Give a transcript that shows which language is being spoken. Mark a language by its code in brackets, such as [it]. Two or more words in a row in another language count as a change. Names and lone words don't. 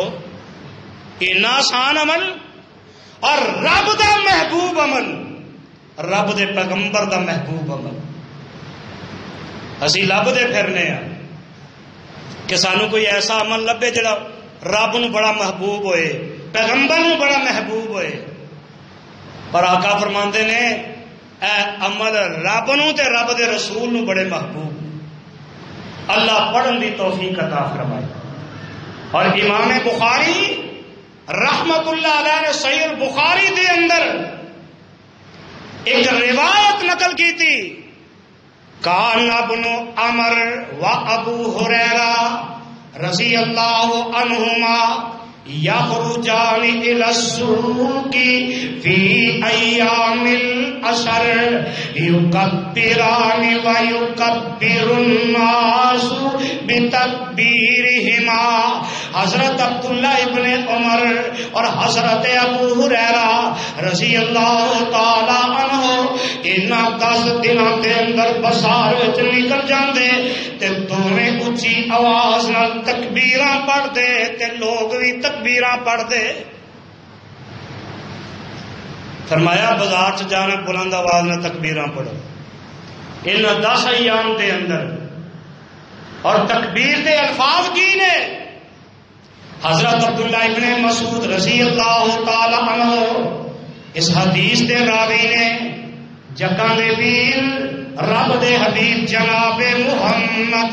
[pa] اتنا آسان عمل اور رب دا محبوب عمل رب دے پیغمبر دا محبوب عمل اسی لب دے پھرنے ہیں کہ سانو کوئی ایسا عمل لبے جڑا رب نو بڑا محبوب ہوئے پیغمبر نو بڑا محبوب ہوئے. پر آقا فرماندے نے اے عمل رب نو تے رب دے رسول نو بڑے محبوب. اللہ پڑھن دی توفیق عطا فرمائے. اور امام بخاری رحمت اللہ علیہ نے صحیح البخاری دے اندر ایک روایت نقل کی تھی [ar] کان ابن عمر و ابو ہریرہ رضی اللہ عنہما یخرجان الی السوق فی ایام العشر یکبران و یکبر الناس بتکبیرہما. [pa] حضرت عبداللہ ابن عمر اور حضرت ابو ہریرہ [ar] رضی اللہ تعالی عنہ [pa] انہاں 10 دنوں کے اندر بازار وچ نکل جاندے تے دوویں اچھی آواز نال تکبیراں پڑھ دے تے لوگ بھی تکبیراں پڑھ دے. فرمایا بازار چ جانا بلند آواز نال تکبیراں پڑھو ان 10 ایام دے اندر. اور تکبیر دے الفاظ کی نے؟ حضرت عبداللہ ابن مسعود [ar] رضی اللہ تعالی عنہ [pa] اس حدیث دے راوی نے جگہ دے پیر رب دے حبیب جناب محمد